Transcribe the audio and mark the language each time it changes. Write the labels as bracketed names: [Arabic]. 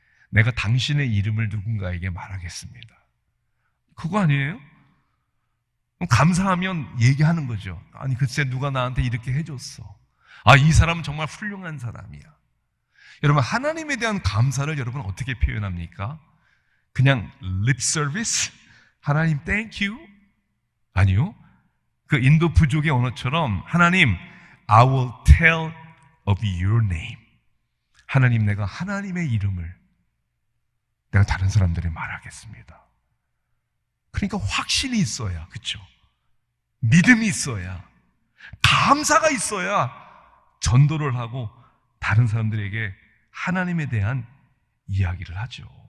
[Korean] 내가 당신의 이름을 누군가에게 말하겠습니다. 그거 아니에요? 감사하면 얘기하는 거죠. 아니 글쎄 누가 나한테 이렇게 해줬어. 이 사람은 정말 훌륭한 사람이야. 여러분, 하나님에 대한 감사를 여러분 어떻게 표현합니까? 그냥 [English] lip service? [Korean] 하나님 [English] thank you? [Korean] 아니요. 그 인도 부족의 언어처럼 하나님 [English] I will tell of your name. [Korean] 하나님, 내가 하나님의 이름을 내가 다른 사람들에 말하겠습니다. 그러니까 확신이 있어야, 그렇죠? 믿음이 있어야, 감사가 있어야 전도를 하고 다른 사람들에게 하나님에 대한 이야기를 하죠.